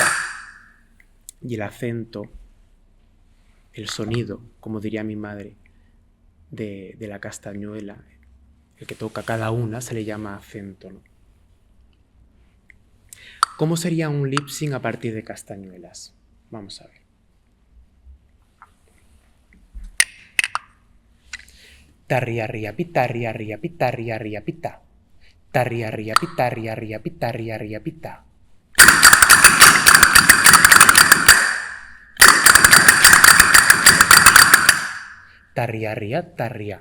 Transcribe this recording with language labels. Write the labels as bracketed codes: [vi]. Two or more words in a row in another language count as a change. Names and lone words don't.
[es] Y el acento, el sonido, como diría mi madre, de la castañuela, el que toca cada una, se le llama acento, ¿no? ¿Cómo sería un [en] lip sync [es] a partir de castañuelas? Vamos a ver. Tarria ria pita ria ria pita ria ria pita. Tarria ria pita ria ria pita ria ria pita. Tarria ria tarria.